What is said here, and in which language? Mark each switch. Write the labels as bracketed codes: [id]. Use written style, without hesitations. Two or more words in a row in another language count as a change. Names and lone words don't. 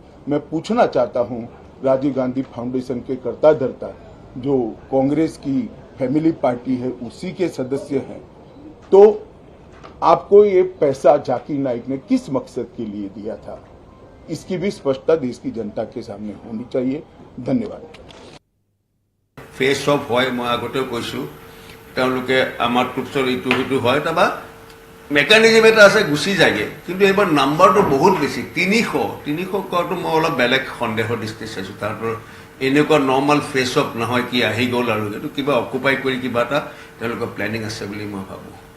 [hi] मैं पूछना चाहता हूं राजीव गांधी फाउंडेशन के कर्ता धर्ता जो कांग्रेस की फैमिली पार्टी है उसी के सदस्य हैं, तो आपको ये पैसा जाकिर नाइक ने किस मकसद के लिए दिया था? इसकी भी स्पष्टता देश की जनता के सामने होनी चाहिए। धन्यवाद। [en] face off [as] হয় মই আগতেও কৈছো, তেওঁলোকে আমাৰ ট্ৰুপছৰ ইটো সিটো হয়, তাৰপা মেকানিজম এটা আছে গুচি যায়গে, কিন্তু এইবাৰ নাম্বাৰটো বহুত বেছি 300 কোৱাটো মই অলপ বেলেগ সন্দেহৰ দৃষ্টি চাইছো। তারপর এনেকুৱা [en] normal face off [as] নহয় কি আহি গ'ল আৰু এইটো কিবা অকুপাই কৰি কিবা এটা তেওঁলোকৰ প্লেনিং আছে বুলি মই ভাবো।